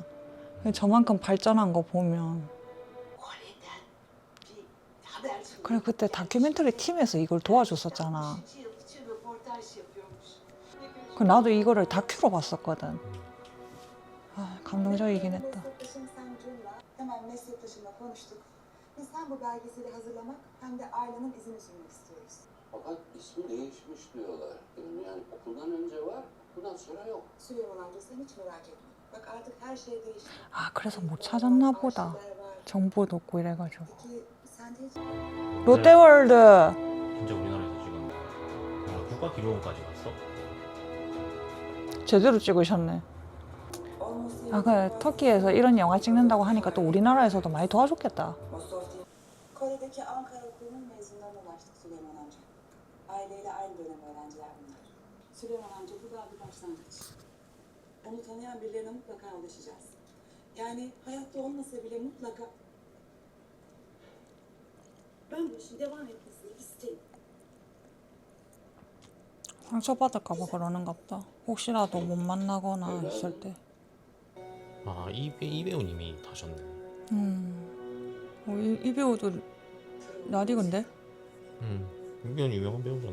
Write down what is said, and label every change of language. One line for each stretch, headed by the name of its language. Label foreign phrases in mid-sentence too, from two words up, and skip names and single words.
Korean: 저만큼 발전한 거 보면. 그래 그때 다큐멘터리 팀에서 이걸 도와줬었잖아. 그 나도 이거를 다큐로 봤었거든. 아 감동적이긴 했다.
Turkish: Hemen meslektaşımla konuştuk. Biz hem bu belgeseli hazırlamak hem de ailenin izini sürmek istiyoruz. Fakat ismi değişmiş diyorlar. Yani okuldan önce var, okuldan sonra yok. Süleyman amca sen hiç merak etme. Bak artık her şey değişti.
Korean: 아 그래서 못 찾았나 보다. 정보도 없고 이래가지고.
Turkish: Peki sen de hiç...
Korean: 롯데월드. 진짜 우리나라에서 지금 국가 기록원까지 갔어? 제대로 찍으셨네. 아 그래 터키에서 이런 영화 찍는다고 하니까 또 우리나라에서도 많이 도와줬겠다.
Turkish: Kore'deki Ankara Okulu'nun mezunlarına ulaştık Süleyman amca. Aileyle aynı dönem öğrenciler bunlar. Süleyman amca bu daha bir başlangıç. Onu tanıyan birilerine mutlaka ulaşacağız. Yani hayatta olmasa bile mutlaka... Ben bu işin devam etmesini isterim.
Korean: 상처받을까봐 그러는가 보다. 혹시라도 못 만나거나 했을 때. 아, 이 배우님이 다셨네. 이 배우도 낯익은데? 이 배우는 유명한 배우잖아.